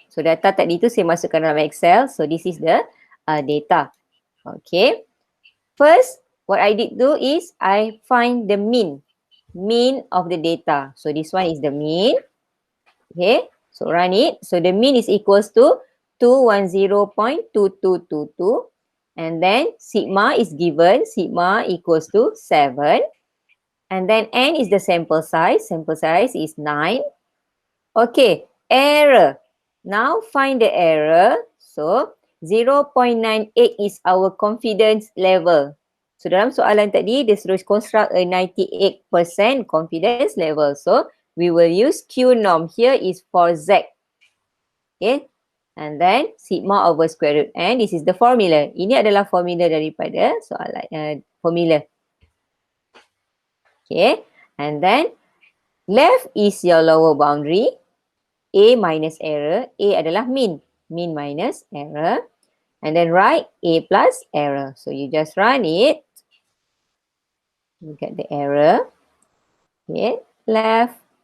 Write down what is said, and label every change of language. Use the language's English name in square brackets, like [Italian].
[Malay] So data tadi tu saya masukkan dalam Excel. [English] So this is the data. Okay. First, what I did do is I find the mean of the data. So this one is the mean. Okay. So run it. So the mean is equals to 210.2222. And then sigma is given. Sigma equals to 7. And then n is the sample size. Sample size is 9. Okay, error. Now find the error. So 0.98 is our confidence level. [Malay] So dalam soalan tadi, dia suruh [English] construct a 98% confidence level. So we will use Q norm. Here is for Z. Okay. And then sigma over square root n. This is the formula. [Malay] Ini adalah formula daripada soalan formula. [English] Okay. And then left is your lower boundary. A minus error. A adalah mean. Mean minus error. And then right, A plus error. So you just run it. You get the error. Okay. Left.